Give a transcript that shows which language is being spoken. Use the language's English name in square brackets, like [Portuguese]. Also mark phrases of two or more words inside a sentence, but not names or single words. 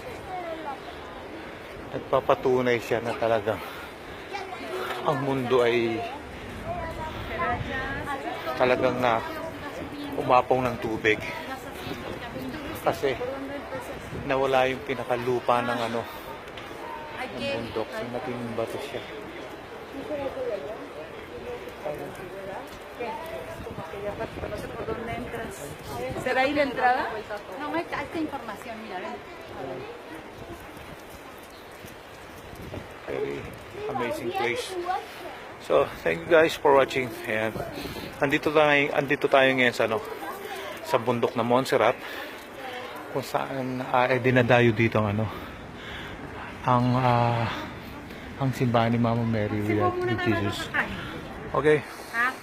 [Filipino] Nagpapatunay siya na talagang ang mundo ay talagang na umapaw ng tubig. Kasi nawala yung pinakalupa ng ng bundok. So nating bato siya. [Spanish] ¿Será ahí la entrada? No, no hay esta información, mira, ven. [English] Very amazing place. So, thank you guys for watching. [Filipino] Ayan. Andito tayo ngayon sa sa bundok na Montserrat, kung saan dinadayo dito ang ang simbahan ni Mama Mary with Jesus. Okay.